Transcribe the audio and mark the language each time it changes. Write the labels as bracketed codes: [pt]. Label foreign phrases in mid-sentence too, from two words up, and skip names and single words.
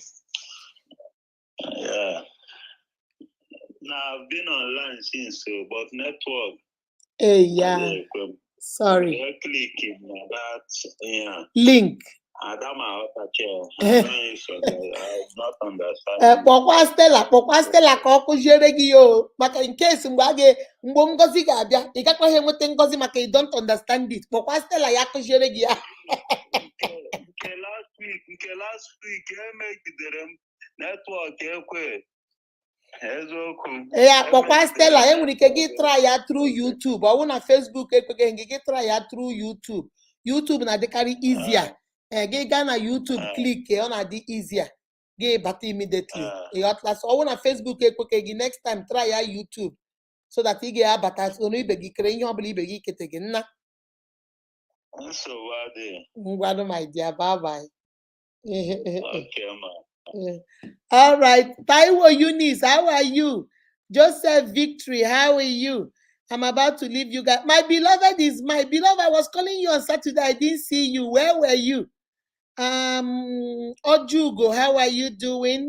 [en] Yeah. Now I've been online since, but network. Hey, yeah. Sorry. Clicking that, yeah. Link. I don't understand. [ig] Kpọkwa Stella ka ọ kụziere gị ya o maka [en] in case [ig] mgbe Ngozi ga-abịa ị gakwaghị enweta Ngozi maka [en] you don't understand it. [ig] Kpọkwa Stella ya kụziere gị ya. Nke [en] last week [ig] emegidere m network ekwe. Yeah, kpọkwa Stella enwere ike gị try ya through YouTube. Ọ bụ na Facebook ekweghị gị try ya through YouTube. YouTube na-adịkarị easier. Gị gaa na YouTube click ọ na-adị easier. Gị bata immediately. So ọ bụ na Facebook ekweghị gị [en] next time [ig] try ya YouTube [en] so that [ig] ị ga-abata onu ibe gị kere ihe ọbụla ibe gị kete gị nna. [en] Ngwanụ my dear, bye bye. Okay, ma. All right, Taiwo Eunice, how are you? Joseph Victory, how are you? I'm about to leave you guys. My beloved, I was calling you on Saturday. I didn't see you. Where were you? Ojugo, how are you doing?